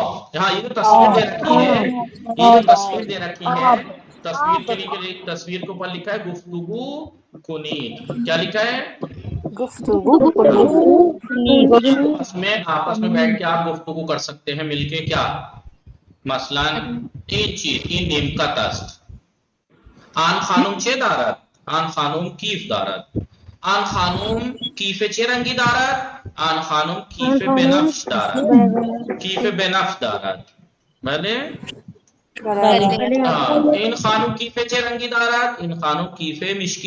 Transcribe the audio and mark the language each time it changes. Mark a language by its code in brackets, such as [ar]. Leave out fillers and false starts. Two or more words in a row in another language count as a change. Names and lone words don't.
[ur] یہاں یہ جو تصویر دے رکھی ہے, یہ جو تصویر دے رکھی ہے, تصویر کے لیے تصویر کے اوپر لکھا ہے [fa] گفتگو کنید. [ur] کیا لکھا ہے؟ اس میں آپس میں بیٹھ کے آپ گفتگو کر سکتے ہیں مل کے کیا مثلاً [fa] این چیز این نیمکت است آن خانم چه دارد آن خانم کیف دارد آن خانم کیف چه رنگی دارد آن خانم کیف بنفش دارد کیف بنفش دارد بله این خانم کیف چه رنگی دارد این خانم کیف مشکی